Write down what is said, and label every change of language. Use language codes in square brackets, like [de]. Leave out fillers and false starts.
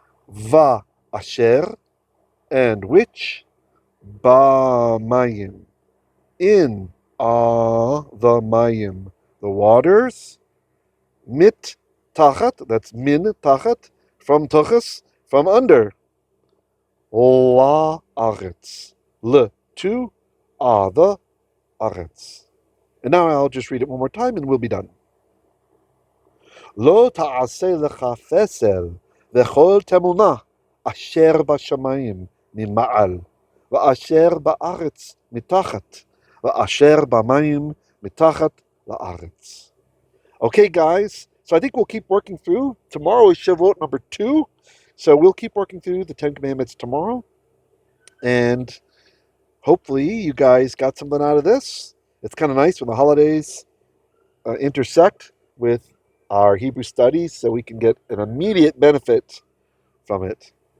[en] va'asher, and which, ba'mayim, in the mayim, the waters, mit tachat, that's min tachat, from tachas, from under, la aretz, le, to, the aretz. And now I'll just read it one more time and we'll be done. [he] לא תעשה לך פסל וכל תמונה אשר בשמיים ממעל, ואשר בארץ מתחת, ואשר במים מתחת לארץ. [en] Okay, guys, so I think we'll keep working through. Tomorrow is Shavuot number 2, so we'll keep working through the 10 Commandments tomorrow. And hopefully you guys got something out of this. It's kind of nice when the holidays intersect with our Hebrew studies so we can get an immediate benefit from it.